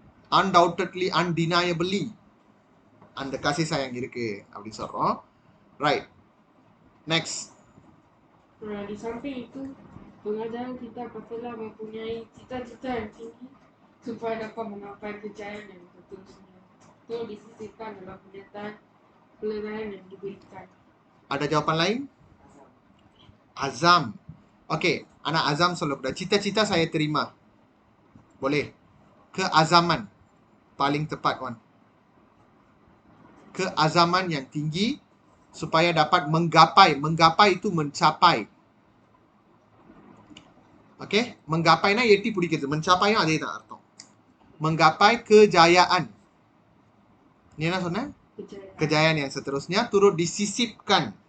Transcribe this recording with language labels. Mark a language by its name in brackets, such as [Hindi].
[English] Undoubtedly, undeniably. [Tamil] அந்த kasih sayang இருக்கு அப்படி சொல்றோம். [English] Right. Next. [Malay] Di samping itu, pengajaran kita patutlah mempunyai cita-cita yang tinggi supaya dapat menggapai kejayaan yang seterusnya. Itu disisipkan dalam pernyataan pelayanan yang diberikan. Ada jawapan lain? Azam. Okey, anak azam selalu cita-cita saya terima. Boleh. Keazaman. Paling tepat, Wan. Keazaman yang tinggi supaya dapat menggapai. Menggapai itu mencapai. [Tamil] Okey, menggapaiனா எட்டி பிடிக்கிறது. mencapai அதே தான் அர்த்தம். [Malay] Menggapai kejayaan. Ni [Tamil] என்ன சொன்ன? [Malay] Kejayaan yang seterusnya turut disisipkan.